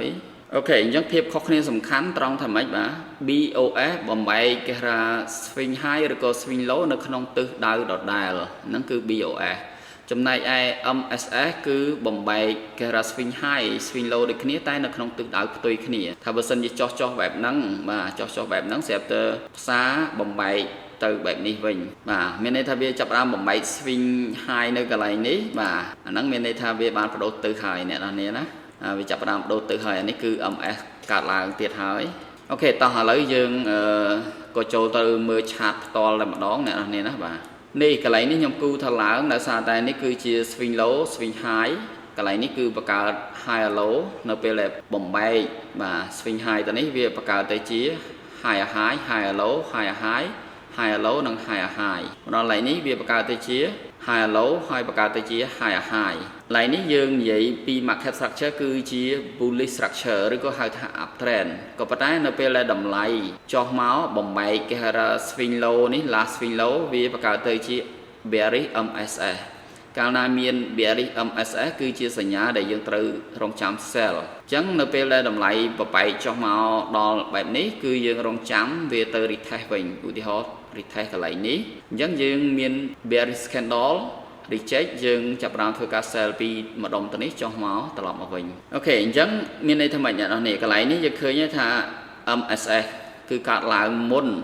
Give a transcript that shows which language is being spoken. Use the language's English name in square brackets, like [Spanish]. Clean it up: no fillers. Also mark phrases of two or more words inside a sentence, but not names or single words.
[Khmer] អូខេអញ្ចឹងភាពខុសគ្នាសំខាន់ត្រង់ថាម៉េចបាទ BOS បំបែកគេថា [English] swing high [Khmer] ឬក៏ [English] swing low [Khmer] នៅក្នុងទិសដៅដដែលហ្នឹងគឺ BOS ចំណែកឯ MSS គឺបំបែកគេថា [English] swing high swing low [Khmer] ដូចគ្នាតែនៅក្នុងទិសដៅផ្ទុយគ្នាថាបើសិនជាចុះបែបហ្នឹងបាទចុះបែបហ្នឹងស្រាប់តែផ្សារបំបែកទៅបែបនេះវិញបាទមានន័យថា វាចាប់ផ្ដើមបំបែក [English] swing high [Khmer] នៅកន្លែងនេះបាទអាហ្នឹងមានន័យថាវាបានបដូរទិសហើយអ្នកនរគ្នាណាវាចាប់ផ្ដើមបដូរទិសហើយអានេះគឺ MS កើតឡើងទៀតហើយអូខេតោះឥឡូវយើងក៏ចូលទៅមើលឆាតផ្ទាល់តែម្ដងអ្នកនរគ្នាណាបាទនេះកន្លែងនេះខ្ញុំគូថាឡើង ដោយសារតែនេះគឺជា [English] swing low swing high [Khmer] កន្លែងនេះគឺបង្កើត [English] high low [Khmer] នៅពេលដែលបំបែកបាទ [English] swing high [Khmer] ទៅនេះវាបង្កើតទៅជា [English] high high high low high high high low [Khmer] និង [English] high high [Khmer] ដល់កន្លែងនេះវាបង្កើត ទៅជា [English] high low [Khmer] ហើយបង្កើតទៅជា [English] high high [Khmer] កន្លែងនេះយើងនិយាយពី [English] market structure [Khmer] គឺជា [English] bullish structure [Khmer] ឬក៏ហៅថា uptrend ក៏ប៉ុន្តែនៅពេលដែលតម្លៃចុះមកបំ បែកគេហៅថា [English] swing low [Khmer] នេះ [English] last swing low [Khmer] វាបង្កើតទៅជា [English] bearish MSS [Khmer] កាលណាមាន [English] bearish MSS [Khmer] គឺជាសញ្ញា ដែលយើងត្រូវរងចាំ sell អញ្ចឹងនៅពេលដែលតម្លៃបបែកចុះមកដល់បែបនេះគឺយើងរងចាំវាទៅ retest វិញឧទាហរណ៍ retest កន្លែងនេះអញ្ចឹងយើងមាន [English] bearish candle reject [Khmer] យើងចាប់ផ្ដើមធ្វើការ sell ពីម្ដុំទៅនេះចុះមកត្រឡប់មកវិញអូខេអញ្ចឹងមានន័យថាម៉េចអ្នកនរនេះកន្លែងនេះយើងឃើញថា MSS គឺកើតឡើងមុន